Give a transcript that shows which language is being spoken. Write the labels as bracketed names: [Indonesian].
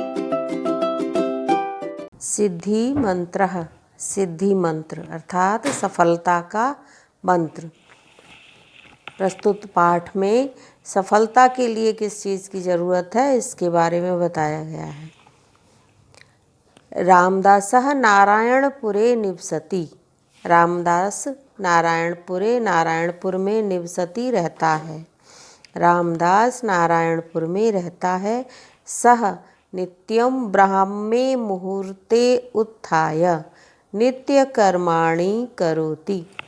[Hindi] सिद्धि मंत्र, सिद्धि मंत्र अर्थात सफलता का मंत्र। प्रस्तुत पाठ में सफलता के लिए किस चीज़ की ज़रूरत है इसके बारे में बताया गया है। [Sanskrit] रामदासः नारायणपुरे निवसति। [Hindi] रामदास नारायणपुर में निवसति रहता है। रामदास नारायणपुर में रहता है। [Sanskrit] सह नित्यं ब्राह्मे मुहूर्ते उत्थाय नित्य कर्माणि करोति।